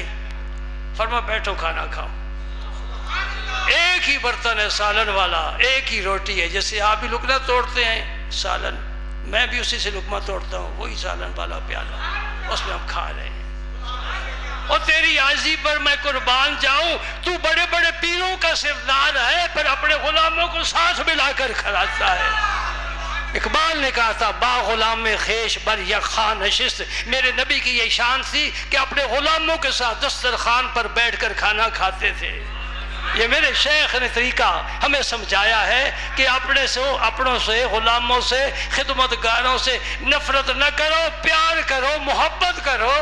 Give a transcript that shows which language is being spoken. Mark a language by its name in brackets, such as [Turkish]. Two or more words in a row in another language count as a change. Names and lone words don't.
[Urdu] فرمایا بیٹھو کھانا کھاؤ۔ ایک ہی برتن ہے سالن والا، ایک ہی روٹی ہے، جیسے آپ بھی لقمہ توڑتے ہیں سالن، میں بھی اسی سے لقمہ توڑتا ہوں، وہی سالن والا پیالہ، اس میں ہم کھا رہے ہیں۔ اور تیری عاجزی پر میں قربان جاؤں، تو بڑے بڑے پیروں کا سردار ہے پر اپنے غلاموں کو ساتھ ملا کر کھلاتا ہے۔ اقبال نے کہا تھا [Persian] با غلام خیش بر یک خان نشست، [Urdu] میرے نبی کی یہ شان تھی کہ اپنے غلاموں کے ساتھ دسترخوان پر بیٹھ کر کھانا کھاتے تھے۔ یہ میرے شیخ نے طریقہ ہمیں سمجھایا ہے کہ اپنوں سے، غلاموں سے، خدمتگاروں سے نفرت نہ کرو، پیار کرو، محبت کرو۔